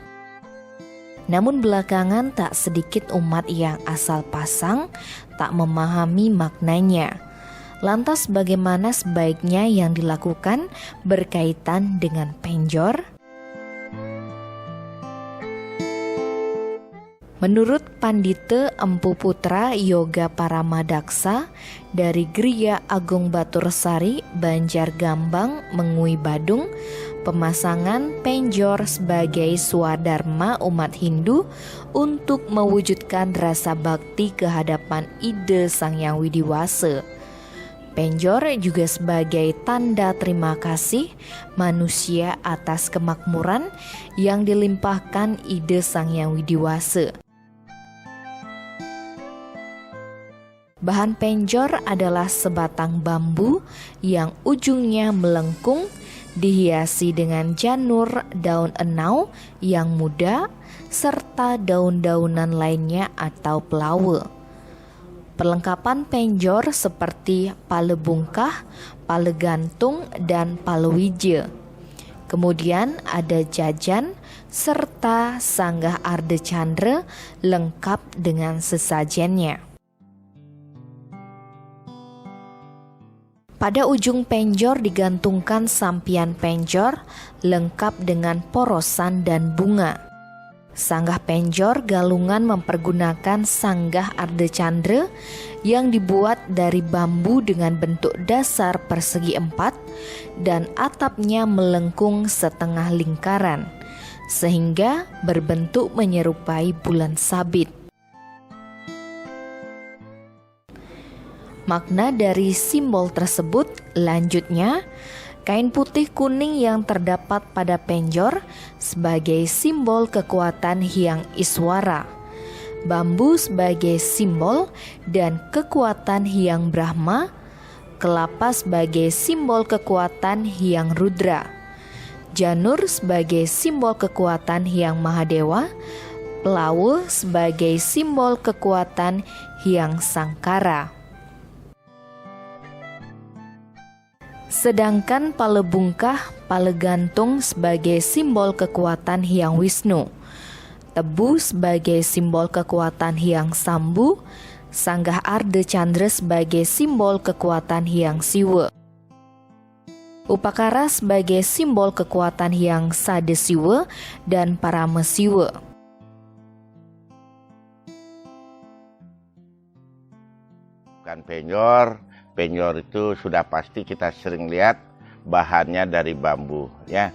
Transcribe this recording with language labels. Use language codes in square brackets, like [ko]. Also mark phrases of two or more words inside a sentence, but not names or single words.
[id] Namun belakangan tak sedikit umat yang asal pasang tak memahami maknanya. Lantas bagaimana sebaiknya yang dilakukan berkaitan dengan penjor? Menurut Pandite Empu Putra Yoga Paramadaksa dari Griya Agung Batursari, Banjargambang, Mengui Badung, pemasangan penjor sebagai swadharma umat Hindu untuk mewujudkan rasa bakti kehadapan ide Sang Hyang Widiwasa. Penjor juga sebagai tanda terima kasih manusia atas kemakmuran yang dilimpahkan ide Sang Hyang Widiwasa. Bahan penjor adalah sebatang bambu yang ujungnya melengkung, dihiasi dengan janur daun enau yang muda, serta daun-daunan lainnya atau pelawe. Perlengkapan penjor seperti pale bungkah, pale gantung, dan pale wije. Kemudian ada jajan serta sanggah arde candra lengkap dengan sesajennya. Pada ujung penjor digantungkan sampian penjor lengkap dengan porosan dan bunga. Sanggah penjor galungan mempergunakan sanggah arde candra yang dibuat dari bambu dengan bentuk dasar persegi 4 dan atapnya melengkung setengah lingkaran, sehingga berbentuk menyerupai bulan sabit. Makna dari simbol tersebut lanjutnya, kain putih kuning yang terdapat pada penjor sebagai simbol kekuatan Hyang Iswara, bambu sebagai simbol dan kekuatan Hyang Brahma, kelapa sebagai simbol kekuatan Hyang Rudra, janur sebagai simbol kekuatan Hyang Mahadewa, pelawe sebagai simbol kekuatan Hyang Sangkara. Sedangkan pale bungkah, pale gantung sebagai simbol kekuatan Hyang Wisnu, tebu sebagai simbol kekuatan Hyang Sambu, sanggah arde candra sebagai simbol kekuatan Hyang Siwa, upakara sebagai simbol kekuatan Hyang Sadesiwa dan Paramesiwa. Bukan penjor itu sudah pasti kita sering lihat bahannya dari bambu ya.